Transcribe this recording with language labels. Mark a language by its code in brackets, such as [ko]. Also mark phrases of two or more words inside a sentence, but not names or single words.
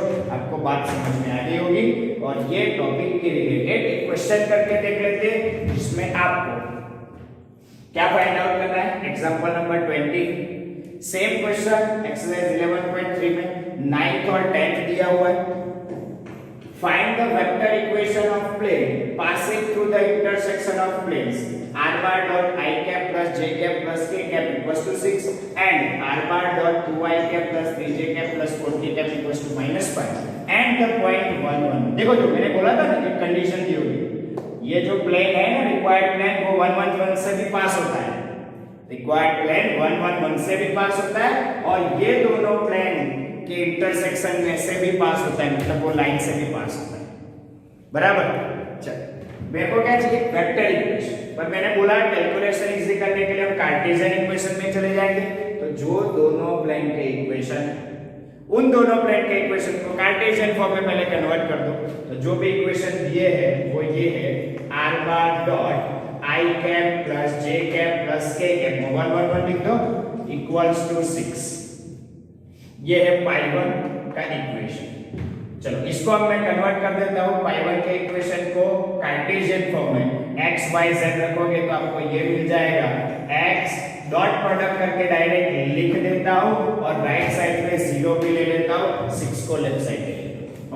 [hi] आपको बात समझ में आ गई होगी। और ये टॉपिक के रिलेटेड एक क्वेश्चन करके देख लेते हैं जिसमें आपको क्या [en] find out [hi] करना है। [en] example number 20, same question exercise 11.3 [hi] में 9th और 10th दिया हुआ है। [en] find the vector equation of plane passing through the intersection of planes r bar dot I cap plus j cap plus k cap equals to 6 and r bar dot 2i cap plus 3j cap plus 4k cap equals to -5 and the point 1 1। [hi] देखो जो मैंने बोला था ना एक कंडीशन दी होगी, ये जो प्लेन है ना [en] required plane [hi] वो 1 1 1 से भी पास होता है। [en] required plane [hi] 1 1 1 से भी पास होता है और ये दोनों प्लेन के इंटरसेक्शन में से भी पास होता है, मतलब वो लाइन से भी पास होता है। बराबर? चल मेरे को क्या चाहिए? [en] vector equation. [hi] पर मैंने बोला [en] calculation easy [hi] करने के लिए हम [en] Cartesian equation [hi] में चले जाएंगे। तो जो दोनों प्लेन के इक्वेशन, उन दोनों प्लेन के इक्वेशन को [en] Cartesian form [hi] में पहले कन्वर्ट कर दो। तो जो भी इक्वेशन दिए हैं वो ये है [en] r bar dot I cap plus j cap plus k cap 1 1 [hi] 1 लिख दो [en] equals to 6. [hi] ये है पाई 1 का इक्वेशन। चलो इसको अब मैं कन्वर्ट कर देता हूँ पाई 1 के इक्वेशन को [en] Cartesian form [hi] में। x y z रखोगे तो आपको ये मिल जाएगा। x [en] dot product [hi] करके डायरेक्ट लिख देता हूँ और [en] right side [hi] में 0 भी ले लेता हूँ, 6 को [en] left side [hi] ले लेता हूँ।